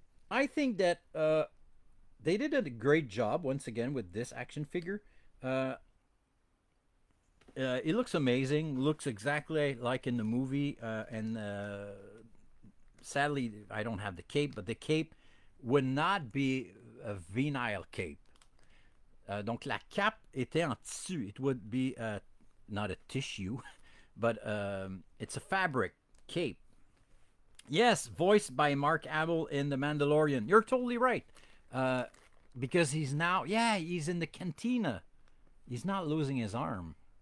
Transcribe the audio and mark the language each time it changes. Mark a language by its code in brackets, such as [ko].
[en] I think that they did a great job once again with this action figure. It looks amazing. Looks exactly like in the movie. And sadly, I don't have the cape, but the cape would not be a vinyl cape. [fr] Donc la cape était en tissu. [en] It would be not a tissue, but it's a fabric cape. Yes, voiced by Mark Hamill in The Mandalorian. You're totally right. Because he's now, he's in the cantina. He's not losing his arm.